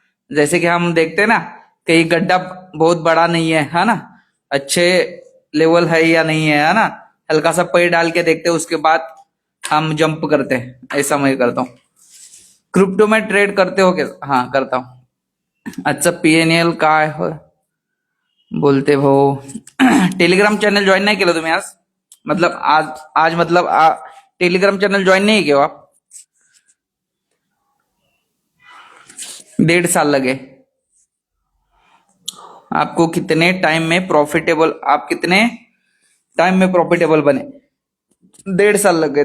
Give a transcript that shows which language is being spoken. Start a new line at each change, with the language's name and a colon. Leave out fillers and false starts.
Hindi: जैसे कि हम देखते हैं ना कि गड्ढा बहुत बड़ा नहीं है ना, अच्छे लेवल है या नहीं है ना. हल्का सा पैर डाल के देखते हैं, उसके बाद हम जंप करते हैं. ऐसा मैं करता हूँ. क्रिप्टो में ट्रेड करते हो क्या? हाँ करता हूँ. अच्छा पीएनएल काय हो बोलते हो?
Marathi: टेलिग्राम चॅनल जॉईन नाही केलं तुम्ही आज?
Hindi: मतलब आज आज मतलब टेलिग्राम चैनल ज्वाइन नहीं किया आप? 1.5 साल लगे आपको? कितने टाइम में प्रॉफिटेबल, आप कितने टाइम में प्रॉफिटेबल बने? 1.5 साल लग गए.